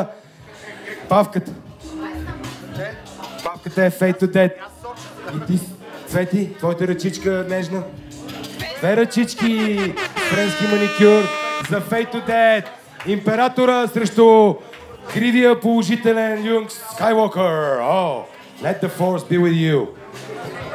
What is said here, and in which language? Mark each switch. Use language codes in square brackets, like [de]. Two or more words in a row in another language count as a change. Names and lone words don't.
[bg] Павката. Павката е Fade to Dead. И ти, Цвети, твоята ръчичка нежна. Две ръчички, френски маникюр за Fade to Dead. Императора срещу кривия положителен Люк Скайуокър. [en] Oh, let the force be with you.